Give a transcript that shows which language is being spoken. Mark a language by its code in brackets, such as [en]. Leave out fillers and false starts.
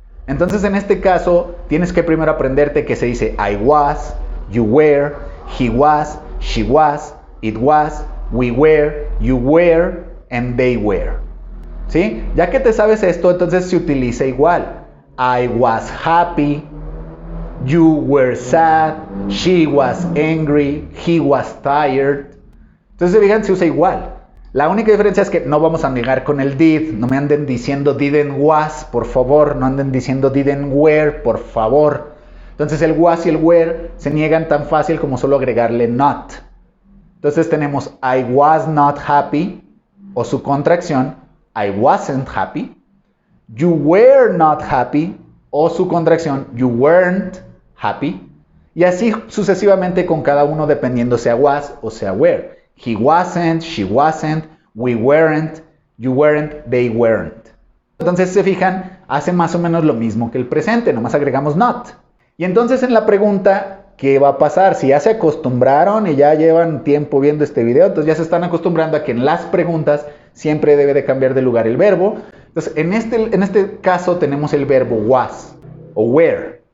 [es] Entonces en este caso tienes que primero aprenderte que se dice [en] I was, you were, he was, she was, it was, we were, you were, and they were. [es] ¿Sí? Ya que te sabes esto, entonces se utiliza igual. [en] I was happy, you were sad, she was angry, he was tired. [es] Entonces, fijan, se usa igual. La única diferencia es que no vamos a negar con el did. No me anden diciendo [en] didn't was, [es] por favor. No anden diciendo [en] didn't were, [es] por favor. Entonces el was y el were se niegan tan fácil como solo agregarle not. Entonces tenemos [en] I was not happy, [es] o su contracción, [en] I wasn't happy. You were not happy, [es] o su contracción, [en] you weren't happy. [es] Y así sucesivamente con cada uno dependiendo sea was o sea were. [en] He wasn't, she wasn't, we weren't, you weren't, they weren't. [es] Entonces, si se fijan, hace más o menos lo mismo que el presente, nomás agregamos not. Y entonces en la pregunta, ¿qué va a pasar? Si ya se acostumbraron y ya llevan tiempo viendo este video, entonces ya se están acostumbrando a que en las preguntas siempre debe de cambiar de lugar el verbo. Entonces, en este caso tenemos el verbo was o were.